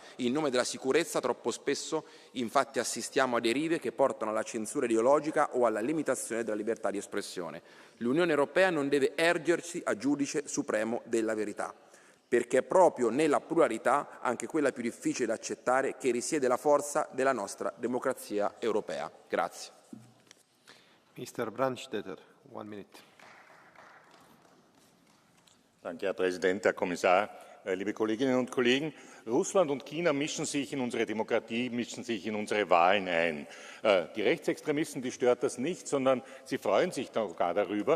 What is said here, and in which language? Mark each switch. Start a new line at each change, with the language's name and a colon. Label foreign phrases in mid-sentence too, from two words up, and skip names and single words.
Italian: In nome della sicurezza troppo spesso infatti assistiamo a derive che portano alla censura ideologica o alla limitazione della libertà di espressione. L'Unione Europea non deve ergersi a giudice supremo della verità, perché è proprio nella pluralità, anche quella più difficile da accettare, che risiede la forza della nostra democrazia europea. Grazie.
English: Mr. Brandstetter, 1 minute.
German: Danke, Herr Präsident, Herr Kommissar, liebe Kolleginnen und Kollegen. Russland und China mischen sich in unsere Demokratie, mischen sich in unsere Wahlen ein. Die Rechtsextremisten, die stört das nicht, sondern sie freuen sich sogar darüber.